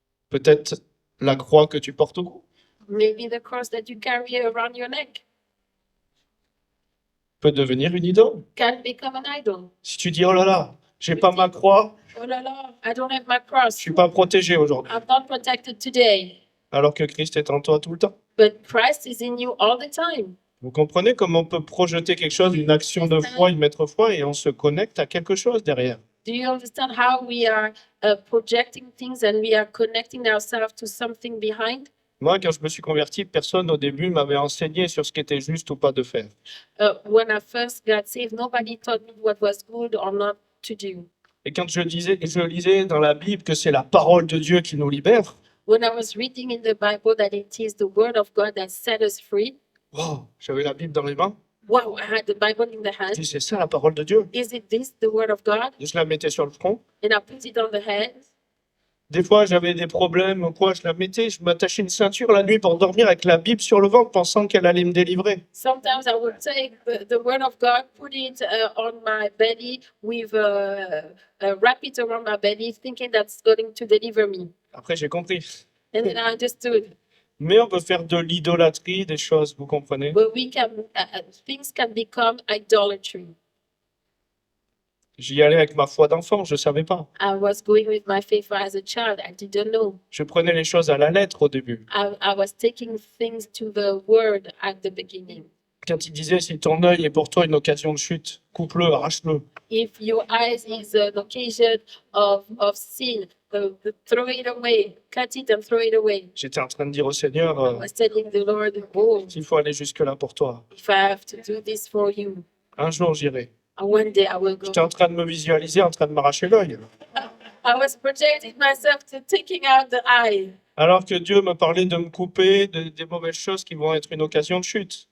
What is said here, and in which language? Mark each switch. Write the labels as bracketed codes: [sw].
[fr] Peut-être la croix que tu portes au cou. [en] Maybe the cross that you carry around your neck [fr] Peut devenir une idole. [en] can become an idol. [fr] Si tu dis, oh là là, j'ai pas ma croix, [en] Oh la la, I don't have my [fr] je [en] cross. [fr] suis pas protégé aujourd'hui. [en] I'm not protected today. [fr] Alors que Christ est en toi tout le temps. [en] But Christ is in you all the time. [fr] Vous comprenez comment on peut projeter quelque chose, une action de foi, une mettre foi, et on se connecte à quelque chose derrière. [en] Do you understand how we are projecting things and we are connecting ourselves to something behind? [fr] Moi, quand je me suis converti, personne au début m'avait enseigné sur ce qui était juste ou pas de faire. [en] When I first got saved, nobody taught me what was good or not to do. [fr] Et quand je lisais dans la Bible que c'est la parole de Dieu qui nous libère, [en] When I was reading in the Bible that it is the word of God that set us free, [fr] wow, j'avais la Bible dans les mains. [en] wow, I had the Bible in the [fr] Je [en] hand. [fr] dis, c'est ça la parole de Dieu. [en] Is it this, the word of God? [fr] Je la mettais sur le front. [en] And I put it on the hand. [fr] Des fois, j'avais des problèmes ou quoi, je la mettais, je m'attachais une ceinture la nuit pour dormir avec la Bible sur le ventre, pensant qu'elle allait me délivrer. [en] Sometimes I would take the word of God, put it on my belly with wrap it around my belly, thinking that's going to deliver me. [fr] Après, j'ai compris. [en] And then I understood. [fr] Mais on peut faire de l'idolâtrie des choses, vous comprenez? [en] But things can become idolatry. [fr] J'y allais avec ma foi d'enfant, je ne savais pas. [en] I was going with my faith as a child. I didn't know. [fr] Je prenais les choses à la lettre au début. [en] I was taking things to the word at the beginning. [fr] Quand il disait, si ton œil est pour toi une occasion de chute, coupe-le, arrache-le. [en] If your eyes is an occasion of sin, throw it away, cut it and throw it away. [fr] J'étais en train de dire au Seigneur, [en] I was telling the Lord, oh, [fr] s'il faut aller jusque-là pour toi, [en] if I have to do this for you, [fr] un jour j'irai. [en] one day I will go. [fr] J'étais en train de me visualiser, en train de m'arracher l'œil. [en] I was projecting myself to taking out the eye. [fr] Alors que Dieu me parlait de me couper des mauvaises choses qui vont être une occasion de chute.